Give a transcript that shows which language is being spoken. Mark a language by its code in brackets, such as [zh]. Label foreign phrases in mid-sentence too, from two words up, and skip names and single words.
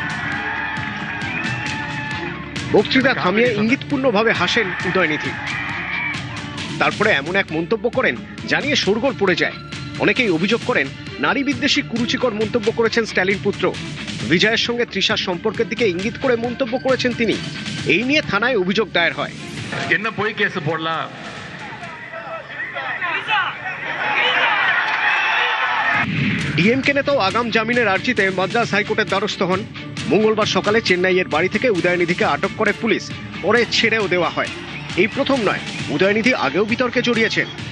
[bn] বক্তৃতা থামিয়ে ইঙ্গিতপূর্ণভাবে হাসেন উদয়নিধি। তারপরে এমন এক মন্তব্য করেন জানিয়ে শোরগোল পড়ে যায়। অনেকেই অভিযোগ করেন নারী বিদ্বেষী কুরুচিকর মন্তব্য করেছেন স্ট্যালিন পুত্র। বিজয়ের সঙ্গে তৃষার সম্পর্কের দিকে ইঙ্গিত করে মন্তব্য করেছেন তিনি। এই নিয়ে থানায় অভিযোগ দায়ের হয়। [ta] என்ன போய் கேஸ் போடலாம்? [bn] ডিএমকে নেতাও আগাম জামিনের আর্জিতে মাদ্রাজ হাইকোর্টের দ্বারস্থ হন। মঙ্গলবার সকালে চেন্নাইয়ের বাড়ি থেকে উদয়নিধিকে আটক করে পুলিশ, পরে ছেড়েও দেওয়া হয়। এই প্রথম নয়, উদয়নিধি আগেও বিতর্কে জড়িয়েছেন।